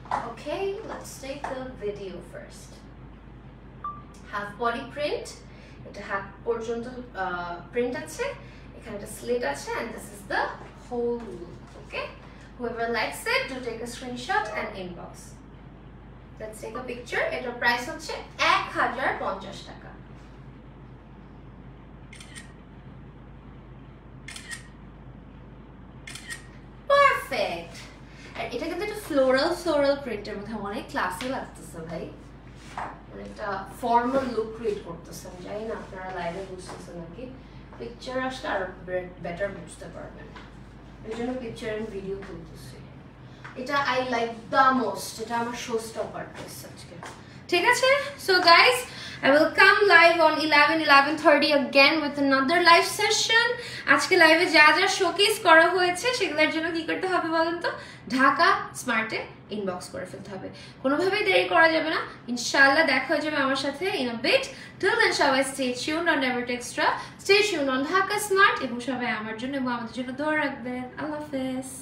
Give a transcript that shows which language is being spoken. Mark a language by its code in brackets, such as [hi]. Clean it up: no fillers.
[en] Okay, let's take the video first. Half body print. [bn] এটা হাত পর্যন্ত প্রিন্ট আছে, এখানে একটা স্লিট আছে, [en] and this is the whole look. Okay, whoever likes it, do take a screenshot and inbox. Let's take a picture. [bn] এটার price হচ্ছে 1050 টাকা। [en] Perfect. [bn] আর এটা কিন্তু একটা ফ্লোরাল প্রিন্টের মধ্যে অনেক ক্লাসি লাগতেছে ভাই, অনেকটা ফর্মাল লুক ক্রিয়েট করতেছে। আমি জানি না আপনারা লাইভে বুঝতেছেন নাকি, পিকচার আসলে আরো বেটার বুঝতে পারবেন, এই জন্য পিকচার এন্ড ভিডিও তুলতেছি। এটা [en] I like the most, [bn] এটা আমার শো স্টপার ড্রেস আজকে। ঠিক আছে, [en] So guys, I will come live on 11:30 again with another live session. [bn] আজকে লাইভে যা যা শোকেস করা হয়েছে সেগুলোর জন্য কি করতে হবে বলেন তো? ঢাকা স্মার্টে ইনবক্স করে ফেলতে হবে, কোনোভাবেই দেরি করা যাবে না। ইনশাআল্লাহ দেখা হয়ে যাবে আমার সাথে [en] in a bit. Till then [bn] সবাই [en] stay tuned on Never Extra, stay tuned on [bn] Dhaka smart, এবং সবাই আমার জন্য এবং আমাদের জন্য দোয়া রাখবেন। আল্লাহ হাফেজ।